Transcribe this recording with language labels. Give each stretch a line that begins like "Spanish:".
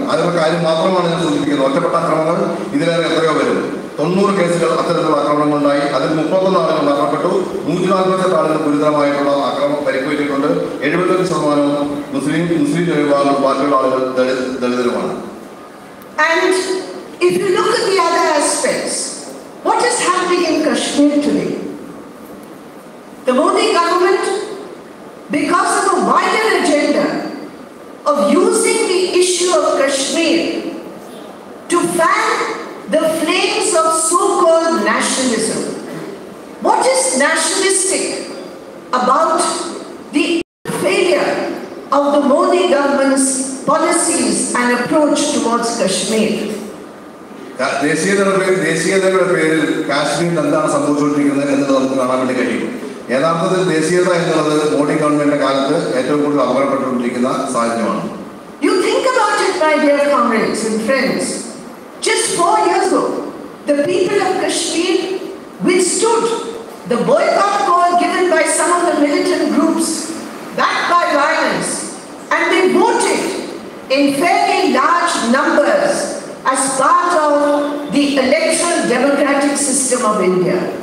Malayalam: അതിനുള്ള കാര്യം മാത്രമാണ് ഞാൻ സൂചിപ്പിക്കുന്നത്. ഒറ്റപ്പെട്ട ആക്രമണങ്ങൾ ഇതിലേറെ എത്രയോ വരും. 90 കേസുകൾ അത്തരത്തിലുള്ള ആക്രമണങ്ങളുണ്ടായി. അതിൽ 31 ആളുകൾ മരണപ്പെട്ടു. 148 ആളുകൾ ഗുരുതരമായിട്ടുള്ള ആക്രമണം പരിക്കേറ്റിട്ടുണ്ട്. 75% മുസ്ലിം വിഭാഗം, ബാക്കിയുള്ള ആളുകൾ ദളിതരുമാണ്.
English: And if you look at the other aspects, what is happening in Kashmir today? The Modi government, because of a wider agenda of using the issue of Kashmir to fan the flames of so-called nationalism. What is nationalistic about the failure of the Modi government's policies and approach towards Kashmir?
Malayalam: ദേശീയതയുടെ പേരിൽ കാശ്മീരിൽ എന്താണ് സംഭവിച്ചുകൊണ്ടിരിക്കുന്നത് എന്നത് നമുക്ക് കാണാൻ വേണ്ടി കഴിയും. യഥാർത്ഥത്തിൽ ദേശീയത എന്നുള്ളത് മോഡി ഗവൺമെന്റിന്റെ കാലത്ത് ഏറ്റവും കൂടുതൽ അപകടപ്പെട്ടുകൊണ്ടിരിക്കുന്ന സാഹചര്യമാണ്.
English: You think about it, my dear comrades and friends. Just 4 years ago, the people of Kashmir withstood the boycott call given by some of the militant groups backed by violence, and they voted in fairly large numbers as part of the electoral democratic system of India.